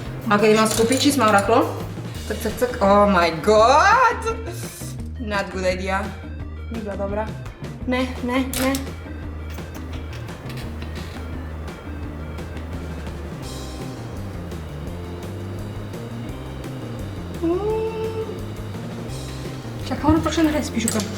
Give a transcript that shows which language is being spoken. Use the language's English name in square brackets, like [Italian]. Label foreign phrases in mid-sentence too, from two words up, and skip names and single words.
[Slovenian] Ok, imam skupaj čist malo rahlo. Tak. [English] Oh my god! Not good idea. [Slovenian] Ni bila dobra. Ne. Čakaj, ono pa še ne res pišu kar.